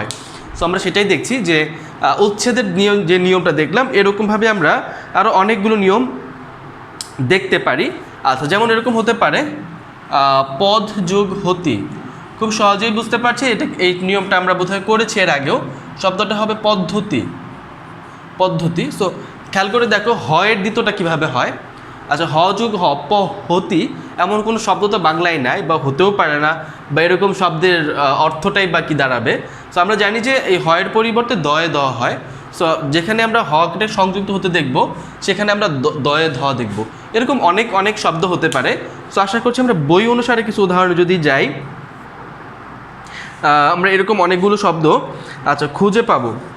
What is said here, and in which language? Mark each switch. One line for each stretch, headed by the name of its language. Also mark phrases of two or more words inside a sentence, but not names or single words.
Bangla: সো আমরা সেটাই দেখছি যে উচ্ছেদের নিয়ম, যে নিয়মটা দেখলাম, এরকমভাবে আমরা আরও অনেকগুলো নিয়ম দেখতে পারি। আচ্ছা যেমন এরকম হতে পারে পদ যোগ হতি, খুব সহজেই বুঝতে পারছি এই নিয়মটা আমরা বোধহয় করেছি এর আগেও। শব্দটা হবে পদ্ধতি। সো খেয়াল করে দেখো হয়ের দ্বিতটা কিভাবে হয়। আচ্ছা হ যোগ হ প হতি, এমন কোনো শব্দ তো বাংলায় নাই বা হতেও পারে না, বা এরকম শব্দের অর্থটাই বা কী দাঁড়াবে। সো আমরা জানি যে এই হয়ের পরিবর্তে দয়ে দ হয়। সো যেখানে আমরা হকে সংযুক্ত হতে দেখব, সেখানে আমরা দয়ে ধ দেখব। এরকম অনেক অনেক শব্দ হতে পারে। সো আশা করছি আমরা বই অনুসারে কিছু উদাহরণ যদি যাই, আমরা এরকম অনেকগুলো শব্দ আচ্ছা খুঁজে পাবো।